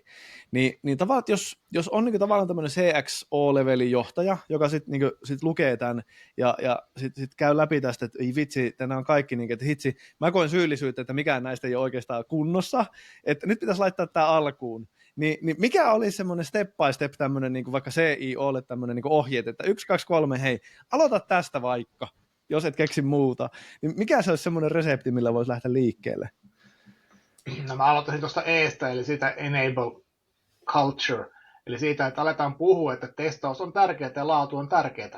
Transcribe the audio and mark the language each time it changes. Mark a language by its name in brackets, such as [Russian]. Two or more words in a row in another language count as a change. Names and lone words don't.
[Finnish] Niin tavallaan, jos on niin tavallaan tämmöinen CXO-levelin johtaja, joka sitten niin sit lukee tämän ja sitten käy läpi tästä, että ei vitsi, nämä on kaikki, niin, että hitsi, mä koen syyllisyyttä, että mikään näistä ei ole oikeastaan kunnossa, että nyt pitäisi laittaa tämä alkuun. Niin mikä olisi semmoinen [English] step by step [Finnish] tämmöinen niin vaikka CIOlle tämmöinen niin ohjeet, että 1, 2, 3, hei, aloita tästä vaikka, jos et keksi muuta. Niin mikä se olisi semmoinen resepti, millä voisi lähteä liikkeelle? No mä aloittaisin tuosta E:stä, eli siitä [English] enable culture, [Finnish] eli siitä, että aletaan puhua, että testaus on tärkeää ja laatu on tärkeää.